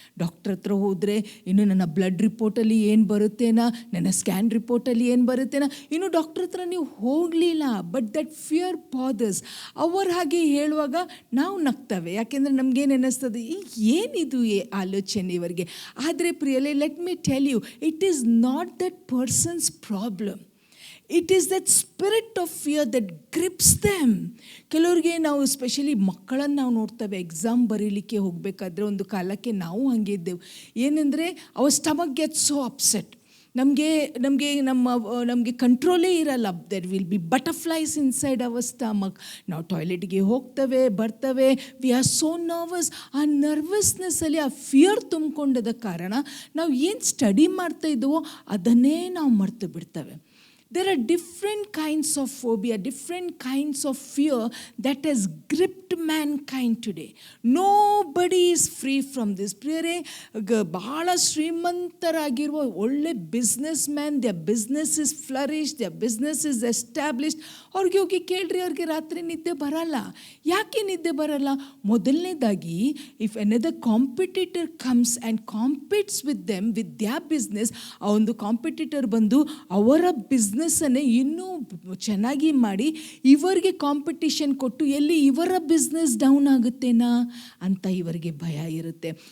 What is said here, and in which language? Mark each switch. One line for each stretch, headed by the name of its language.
Kannada: Doctor ಹತ್ರ ಹೋದರೆ ಇನ್ನು ನನ್ನ ಬ್ಲಡ್ ರಿಪೋರ್ಟಲ್ಲಿ ಏನು ಬರುತ್ತೇನಾ, ನನ್ನ ಸ್ಕ್ಯಾನ್ ರಿಪೋರ್ಟಲ್ಲಿ ಏನು ಬರುತ್ತೇನಾ, ಇನ್ನು ಡಾಕ್ಟರ್ ಹತ್ರ ನೀವು ಹೋಗಲಿಲ್ಲ.
English: But that fear bothers.
Kannada: ಅವರು ಹಾಗೆ ಹೇಳುವಾಗ ನಾವು ನಗ್ತವೆ, ಯಾಕೆಂದರೆ ನಮಗೇನು ಅನ್ನಿಸ್ತದೆ, ಏನಿದು ಆಲೋಚನೆ ಇವರಿಗೆ. ಆದರೆ ಪ್ರಿಯಲೇ,
English: Let me tell you, it is not that person's problem. It is that spirit of fear that grips them.
Kannada: ಕೆಲವ್ರಿಗೆ ನಾವು ಸ್ಪೆಷಲಿ ಮಕ್ಕಳನ್ನು ನಾವು ನೋಡ್ತೇವೆ, ಎಕ್ಸಾಮ್ ಬರೀಲಿಕ್ಕೆ ಹೋಗಬೇಕಾದ್ರೆ ಒಂದು ಕಾಲಕ್ಕೆ ನಾವು ಹಾಗೆ ಇದ್ದೆವು. ಏನಂದರೆ
English: Our stomach gets so upset.
Kannada: ನಮಗೆ ಕಂಟ್ರೋಲೇ ಇರಲ್ಲ.
English: There will be butterflies inside our stomach.
Kannada: ನಾವು ಟಾಯ್ಲೆಟ್ಗೆ ಹೋಗ್ತವೆ, ಬರ್ತವೆ,
English: We are so nervous.
Kannada: ಆ ನರ್ವಸ್ನೆಸ್ಸಲ್ಲಿ ಆ ಫಿಯರ್ ತುಂಬಿಕೊಂಡದ ಕಾರಣ ನಾವು ಏನು ಸ್ಟಡಿ ಮಾಡ್ತಾ ಇದ್ದೀವೋ ಅದನ್ನೇ ನಾವು ಮರೆತು ಬಿಡ್ತೇವೆ.
English: There are different kinds of phobia, different kinds of fear that has gripped mankind today. Nobody is free from this.
Kannada: ಪ್ರಿಯರೇ, ಬಹಳ ಶ್ರೀಮಂತರಾಗಿರುವ ಒಳ್ಳೆ business man,
English: their business is flourished, their business is established.
Kannada: ಅವ್ರಿಗೆ ಹೋಗಿ ಕೇಳ್ರಿ, ಅವ್ರಿಗೆ ರಾತ್ರಿ ನಿದ್ದೆ ಬರಲ್ಲ. ಯಾಕೆ ನಿದ್ದೆ ಬರಲ್ಲ? ಮೊದಲನೇದಾಗಿ,
English: if another competitor comes and competes with them with their business,
Kannada: ಆ ಒಂದು ಕಾಂಪಿಟೇಟರ್ ಬಂದು ಅವರ ಬಿಸ್ನೆಸ್ಸನ್ನೇ ಇನ್ನೂ ಚೆನ್ನಾಗಿ ಮಾಡಿ ಇವರಿಗೆ ಕಾಂಪಿಟಿಷನ್ ಕೊಟ್ಟು ಎಲ್ಲಿ ಇವರ ಬಿಸ್ನೆಸ್ ಡೌನ್ ಆಗುತ್ತೇನಾ ಅಂತ ಇವರಿಗೆ ಭಯ ಇರುತ್ತೆ.